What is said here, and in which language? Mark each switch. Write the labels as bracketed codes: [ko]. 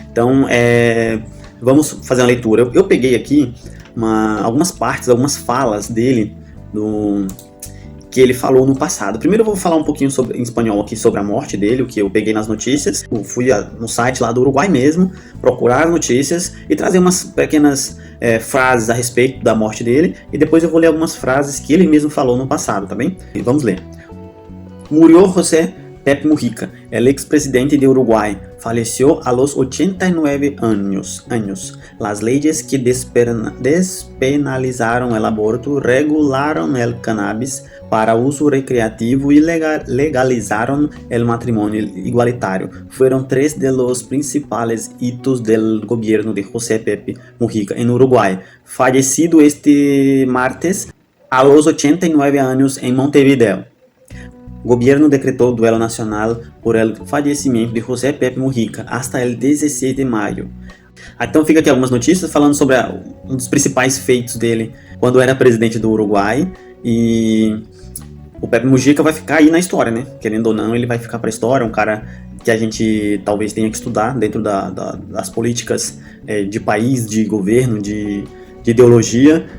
[pt] Então, vamos fazer uma leitura. Eu peguei aqui algumas partes, algumas falas dele, que ele falou no passado. Primeiro eu vou falar um pouquinho em espanhol aqui sobre a morte dele, o que eu peguei nas notícias. Eu fui no site lá do Uruguai mesmo, procurar notícias e trazer umas pequenas frases a respeito da morte dele, e depois eu vou ler algumas frases que ele mesmo falou no passado, tá bem? E vamos ler. [es] Murió José Pepe Mujica, el expresidente de Uruguay, falleció a los 89 años. Las leyes que despenalizaron el aborto, regularon el cannabis para uso recreativo y legalizaron el matrimonio igualitario. Fueron 3 de los principales hitos del gobierno de José Pepe Mujica en Uruguay, fallecido este martes a los 89 años en Montevideo. Gobierno decretou duelo nacional por el fallecimiento de José Pepe Mujica hasta el 16 de maio. [pt] Então fica aqui algumas notícias falando sobre um dos principais feitos dele quando era presidente do Uruguai. E o Pepe Mujica vai ficar aí na história, né? Querendo ou não, ele vai ficar para a história. Um cara que a gente talvez tenha que estudar dentro das políticas de país, de governo, de ideologia.